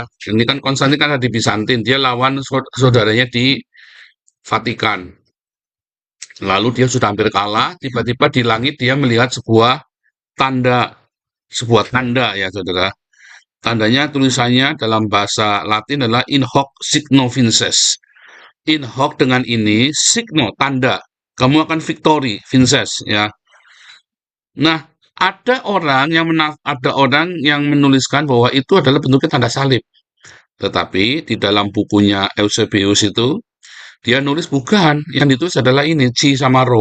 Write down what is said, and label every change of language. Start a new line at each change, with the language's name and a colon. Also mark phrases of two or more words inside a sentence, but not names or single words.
Indonesian: Ini kan Konstantin kan ada di Bizantin, dia lawan saudaranya di Vatikan. Lalu dia sudah hampir kalah, tiba-tiba di langit dia melihat tanda, sebuah tanda ya saudara. Tandanya tulisannya dalam bahasa Latin adalah
Latin: in hoc signo vinces. In hoc
Indonesian: dengan ini, signo tanda. Kamu akan victory, vinces ya. Nah, ada orang yang menuliskan bahwa itu adalah bentuknya tanda salib. Tetapi di dalam bukunya Eusebius itu dia nulis bukan, yang ditulis adalah ini Ci sama Ro.